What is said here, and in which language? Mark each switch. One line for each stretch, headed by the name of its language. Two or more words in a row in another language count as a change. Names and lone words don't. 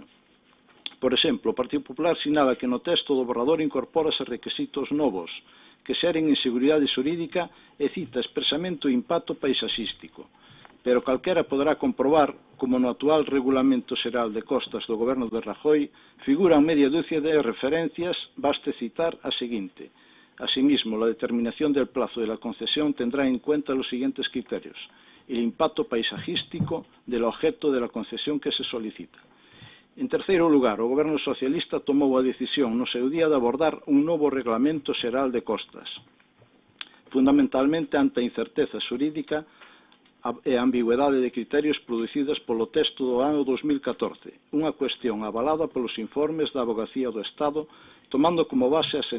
Galician: Por exemplo, o Partido Popular sinala que no texto do borrador incorpórase requisitos novos que xeren inseguridade xurídica e cita expresamente o impacto paisaxístico. Pero calquera poderá comprobar como no actual Regulamento Xeral de Costas do Goberno de Rajoy figuran media dúcia de referencias, baste citar a seguinte.
Spanish: Asimismo, la determinación del plazo de la concesión tendrá en cuenta los siguientes criterios. El impacto paisajístico del objeto de la concesión que se solicita.
Galician: En terceiro lugar, o Goberno socialista tomou a decisión no seu día de abordar un novo Reglamento Xeral de Costas, fundamentalmente ante a incerteza xurídica e a ambigüedade de criterios producidas polo texto do ano 2014, unha cuestión avalada polos informes da Avogacía do Estado, tomando como base as